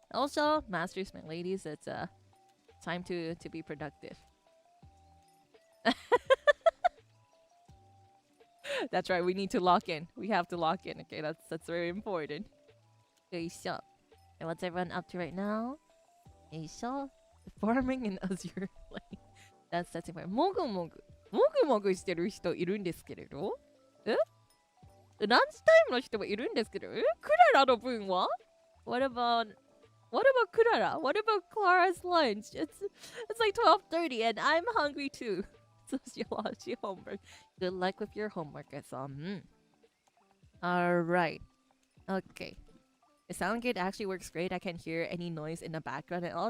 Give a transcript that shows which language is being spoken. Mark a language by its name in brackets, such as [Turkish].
[English] Also, masters, my ladies, it's time to be productive. That's right, we need to lock in. We have to lock in, okay? That's very important. Okay, sure. And what's everyone up to right now? Okay, sure. Farming in Azure Lane. That's important. [Japanese] もぐもぐしてる人いるんですけれどえランチタイムの人もいるんですけどクララの分は [English] What about Clara? What about Clara's lunch? It's like 12:30 and I'm hungry too. Sociology homework. Good luck with your homework, I saw. Alright. Okay. The sound gate actually works great. I can't hear any noise in the background at all.